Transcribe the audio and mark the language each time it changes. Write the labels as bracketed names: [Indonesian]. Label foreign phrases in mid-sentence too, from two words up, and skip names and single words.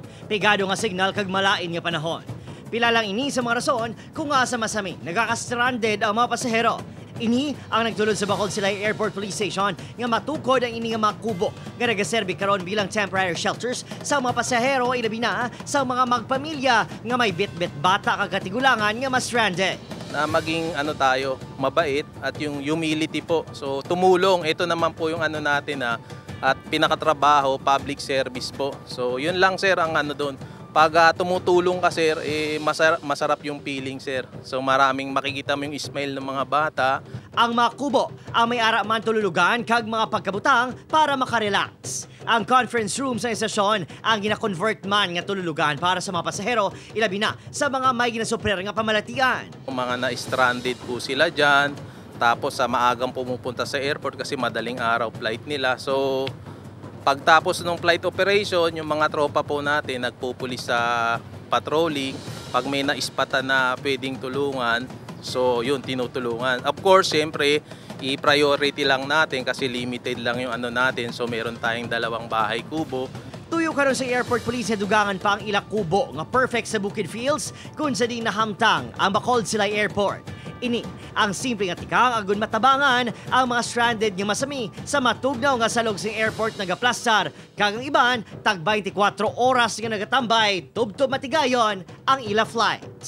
[Hiligaynon] Pigado nga signal kag malain nga panahon. Pila lang ini sa mga rason kung asa masami nagaka-stranded ang mga pasahero. Ini ang nagtulod sa Bacol Silay Airport Police Station nga matukod ang ini nga mga kubo nga nagaserbi karon bilang [English] temporary shelters [Hiligaynon] sa mga pasahero ilabi na sa mga magpamilya nga may bit-bit bata kag katigulangan nga ma-stranded. [Filipino] Na maging tayo, mabait at yung humility po. So tumulong, ito naman po yung natin at pinakatrabaho, [English] public service [Filipino] po. So yun lang sir ang doon. Pag tumutulong ka sir, masarap yung feeling sir. So maraming makikita mo yung smile ng mga bata. [Hiligaynon] Ang mga kubo ang may ara man tululugan kag mga pagkabutang para makarelax. Ang conference room sa estasyon ang gina-convert man nga tululugan para sa mga pasahero ilabi na sa mga may ginasuprer nga pamalatian. [Filipino] Mga na-stranded po sila dyan. Tapos sa maagang pumupunta sa airport kasi madaling araw flight nila. So pagtapos ng [English] flight operation, [Filipino] yung mga tropa po natin nagpupulis sa patrolling. Pag may naispatan na pwedeng tulungan, so yun, tinutulungan. [English] Of course, [Filipino] siyempre, i-priority lang natin kasi limited lang yung natin. So meron tayong 2 bahay kubo. [Hiligaynon] Tuyo karon sa airport police dugangan pa ang ila kubo nga perfect sa Bukid Fields kung sa di nahamtang ang Bacol Silay Airport. Ini ang simple nga tikang agon matabangan ang mga stranded nga masami sa matugnaw nga salog sing airport nagaplastar kag ang iban tag 24 oras nga nagatambay tubtob matigayon ang ila flight.